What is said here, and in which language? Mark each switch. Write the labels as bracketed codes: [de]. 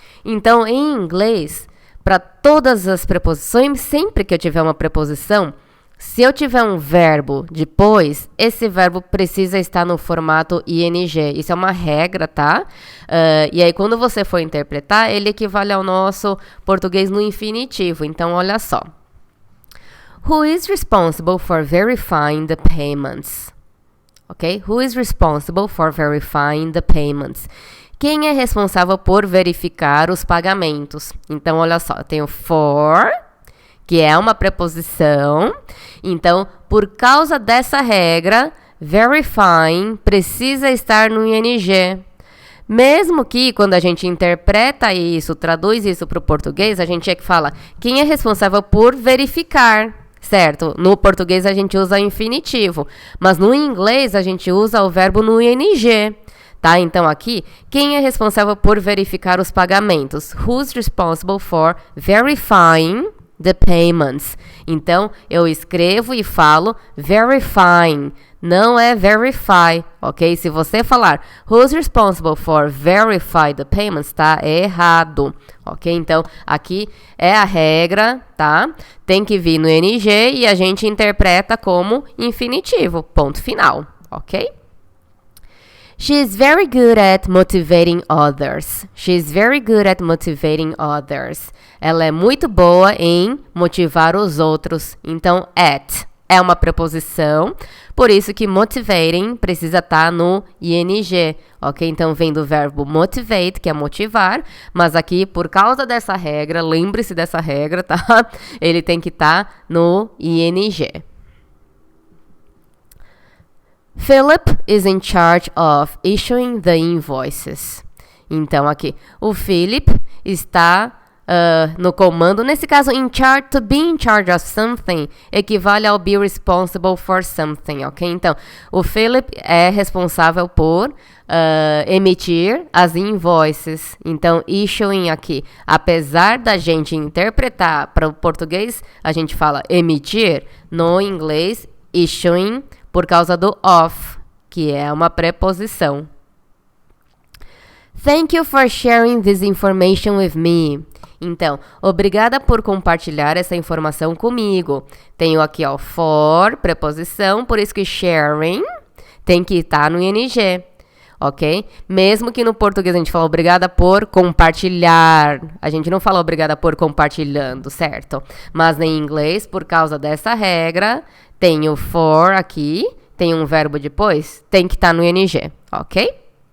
[pt] Então, em inglês, para todas as preposições, sempre que eu tiver uma preposição, se eu tiver um verbo depois, esse verbo precisa estar no formato ing. Isso é uma regra, tá? E aí, quando você for interpretar, ele equivale ao nosso português no infinitivo. Então, olha só. [en] Who is responsible for verifying the payments? Ok? Who is responsible for verifying the payments? [pt] Quem é responsável por verificar os pagamentos? Então, olha só. Eu tenho for, que é uma preposição. Então, por causa dessa regra, verifying precisa estar no ing. Mesmo que, quando a gente interpreta isso, traduz isso para o português, a gente é que fala quem é responsável por verificar, certo? No português a gente usa infinitivo, mas no inglês a gente usa o verbo no ing. Tá? Então, aqui, quem é responsável por verificar os pagamentos? [en] Who's responsible for verifying the payments? [pt] Então, eu escrevo e falo verifying, não é verify, ok? Se você falar [en] who's responsible for verify the payments, [pt] tá errado, ok? Então, aqui é a regra, tá? Tem que vir no ing e a gente interpreta como infinitivo, ponto final, ok? [en] She's very good at motivating others. She's very good at motivating others. [pt] Ela é muito boa em motivar os outros. Então, at, é uma preposição, por isso que motivating precisa estar no ing, ok? Então, vem do verbo motivate, que é motivar, mas aqui, por causa dessa regra, lembre-se dessa regra, tá? Ele tem que estar no ing. [en] Philip is in charge of issuing the invoices. [pt] Então, aqui, o Philip está no comando. Nesse caso, in charge, [en] to be in charge of something, [pt] equivale ao [en] be responsible for something, [pt] ok? Então, o Philip é responsável por emitir as invoices. Então, issuing aqui, apesar da gente interpretar para o português, a gente fala emitir, no inglês, issuing, por causa do of, que é uma preposição. [en] Thank you for sharing this information with me. [pt] Então, obrigada por compartilhar essa informação comigo. Tenho aqui, ó, for, preposição, por isso que sharing tem que estar no ing, ok? Mesmo que no português a gente fala obrigada por compartilhar. A gente não fala obrigada por compartilhando, certo? Mas em inglês, por causa dessa regra, tem o for aqui, tem um verbo depois, tem que estar no ing, ok?